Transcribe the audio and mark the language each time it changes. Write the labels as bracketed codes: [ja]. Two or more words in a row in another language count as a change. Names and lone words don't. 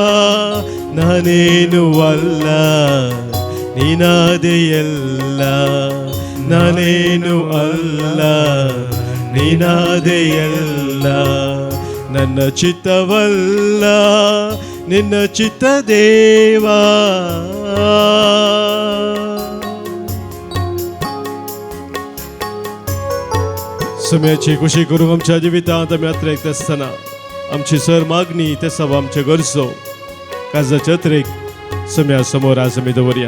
[kn] ನಾನೇನು ಅಲ್ಲ ನೀನಾದೆಯಲ್ಲ, ನಾನೇನು ಅಲ್ಲ ನೀನಾದೆಯಲ್ಲ. ನನ್ನ ಚಿತ್ತವಲ್ಲ ನಿನ್ನ ಚಿತ್ತ ದೇವಾ. [kok] सुम्याची खुशी करूंक आमच्या जिवितांत आमी यात्रेक तेसतना आमची सर मागणी ते सब आमचे गरजो काळजाच्या यात्रेक सुम्या समोर आज आमी दवरया.